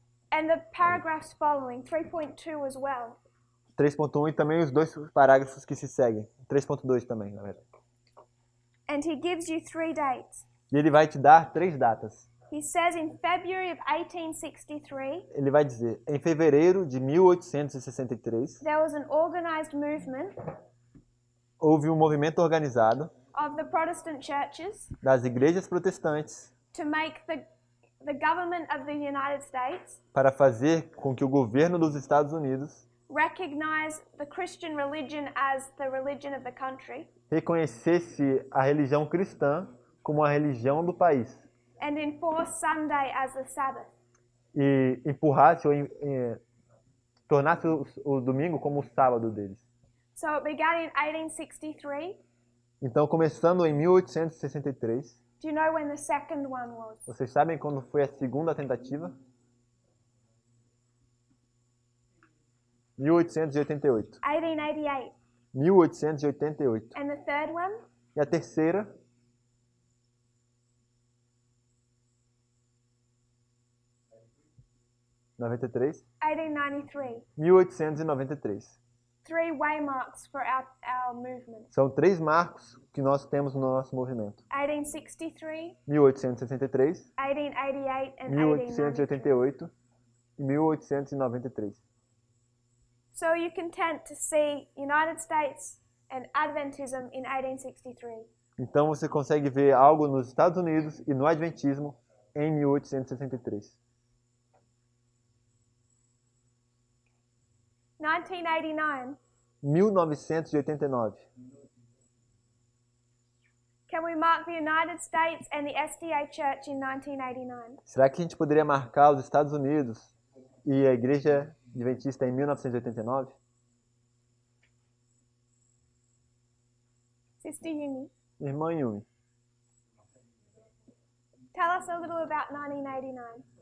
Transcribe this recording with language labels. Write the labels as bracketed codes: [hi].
[en] And the paragraphs following, 3.2 as well. [pt] 3.1 e também os 2 parágrafos que se seguem. 3.2 também, na verdade. [en] And he gives you 3 dates. [pt] E ele vai te dar 3 datas. [en] He says in February of 1863, [pt] Ele vai dizer, em fevereiro de 1863, [en] there was an organized movement [pt] houve um movimento organizado [en] of the Protestant churches [pt] das igrejas protestantes [en] to make the government of the United States [pt] para fazer com que o governo dos Estados Unidos [en] recognize the Christian religion as the religion of the country [pt] reconhecesse a religião cristã como a religião do país [en] and enforce Sunday as the Sabbath. [pt] e empurrasse ou tornasse o domingo como o sábado deles. [en] So it began in 1863. [pt] Então, começando em 1863, [en] Do you know when the second one was? [pt] vocês sabem quando foi a segunda tentativa? [en] 1888. [pt] 1888. 1888. [en] And the third one? [pt] E a terceira? (93) [en] 1893. [pt] 1893. [en] 3 waymarks for our movement. [pt] São 3 marcos que nós temos no nosso movimento. [en] 1863, [pt] 1863, [en] 1888 and 1893. [pt] 1888 e 1893. [en] So you can tend to see United States and Adventism in 1863. [pt] Então você consegue ver algo nos Estados Unidos e no Adventismo em 1863. [en] 1989. [pt] 1989. [en] Can we mark the United States and the SDA Church in 1989? [pt] Será que a gente poderia marcar os Estados Unidos e a Igreja Adventista em 1989? [en] Sister Yumi, [pt] Irmã Yumi, [en] tell us a little about 1989.